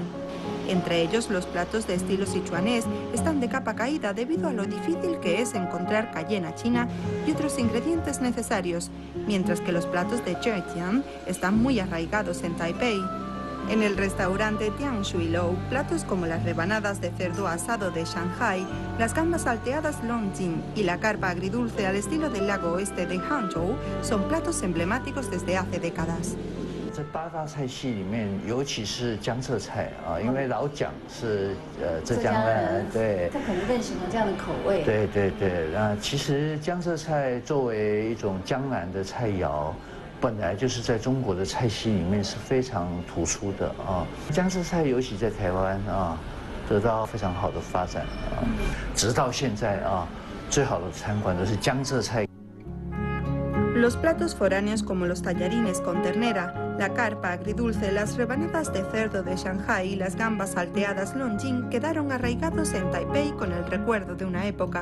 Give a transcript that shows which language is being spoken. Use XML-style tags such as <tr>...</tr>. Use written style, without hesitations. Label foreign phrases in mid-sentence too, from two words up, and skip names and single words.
<es>Entre ellos, los platos de estilo sichuanés están de capa caída debido a lo difícil que es encontrar cayena china y otros ingredientes necesarios, mientras que los platos de Zhejiang están muy arraigados en Taipei. En el restaurante Tian Shui Lou, platos como las rebanadas de cerdo asado de Shanghai, las gambas salteadas Longjing y la carpa agridulce al estilo del lago oeste de Hangzhou son platos emblemáticos desde hace décadas.</es> <zh>这8大菜系里面，尤其是江浙菜啊，因为老蒋是浙江人，对，他可能更喜欢这样的口味。对对对，那其实江浙菜作为一种江南的菜肴。本来就是在中国的菜系里面是非常突出的啊，江浙菜尤其在台湾啊，得到非常好的发展啊，直到现在啊，最好的餐馆都是江浙菜。</zh> <es>Los platos foráneos como los tallarines con ternera, la carpa agridulce, las rebanadas de cerdo de Shanghai y las gambas salteadas Longjing quedaron arraigados en Taipei con el recuerdo de una época.</es>